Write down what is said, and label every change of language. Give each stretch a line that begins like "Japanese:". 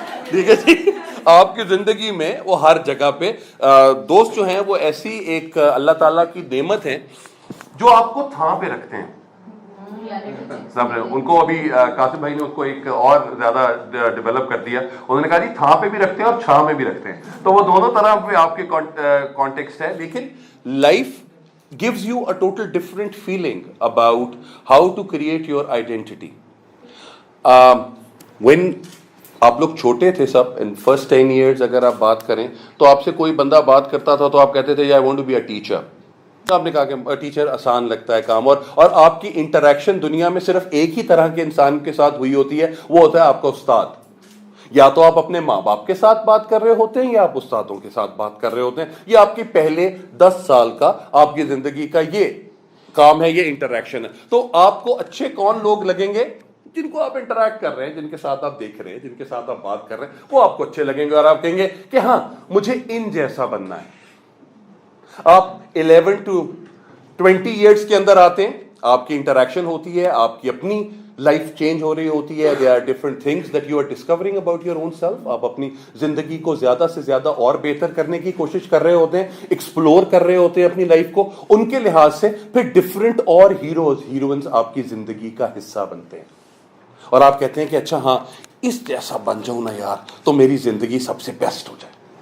Urdu: ٹھیک ہے جی, آپ کی زندگی میں وہ ہر جگہ پہ دوست جو ہیں وہ ایسی ایک اللہ تعالیٰ کی نعمت ہے جو آپ کو تھام پہ رکھتے ہیں. ان کو ابھی قاسم بھائی نے اس کو ایک اور زیادہ ڈیولپ کر دیا. انہوں نے کہا جی تھام پہ بھی رکھتے ہیں اور چھاں میں بھی رکھتے ہیں, تو وہ دونوں طرح پہ آپ کے کانٹیکسٹ ہے. لیکن
English: Life gives you a total different feeling about how to create your identity. When
Urdu: آپ لوگ چھوٹے تھے سب,
English: in first 10 years
Urdu: اگر آپ بات کریں تو آپ سے کوئی بندہ بات کرتا تھا تو آپ کہتے تھے
English: I want to be a teacher.
Urdu: آپ نے کہا کہ ٹیچر آسان لگتا ہے کام, اور آپ کی انٹریکشن دنیا میں صرف ایک ہی طرح کے انسان کے ساتھ ہوئی ہوتی ہے, وہ ہوتا ہے آپ کا استاد. یا تو آپ اپنے ماں باپ کے ساتھ بات کر رہے ہوتے ہیں یا آپ استادوں کے ساتھ بات کر رہے ہوتے ہیں. یہ آپ کے پہلے 10 سال کا آپ کی زندگی کا یہ کام ہے, یہ انٹریکشن ہے. تو آپ کو اچھے کون لوگ لگیں گے؟ جن کو آپ انٹریکٹ کر رہے ہیں, جن کے ساتھ آپ دیکھ رہے ہیں, جن کے ساتھ آپ بات کر رہے ہیں, وہ آپ کو اچھے لگیں گے اور آپ کہیں گے کہ ہاں مجھے ان جیسا بننا ہے. آپ 11 to 20 ایئرس کے اندر آتے ہیں, آپ کی انٹریکشن ہوتی ہے, آپ کی اپنی لائف چینج ہو رہی ہوتی ہے.
English: there are different things that you are discovering about your own self.
Urdu: آپ اپنی زندگی کو زیادہ سے زیادہ اور بہتر کرنے کی کوشش کر رہے ہوتے ہیں, ایکسپلور کر رہے ہوتے ہیں اپنی لائف کو. ان کے لحاظ سے پھر ڈفرینٹ اور ہیروئنز آپ کی زندگی کا حصہ بنتے ہیں, اور آپ کہتے ہیں کہ اچھا ہاں اس جیسا بن جاؤں نا یار تو میری زندگی سب سے بیسٹ ہو جائے.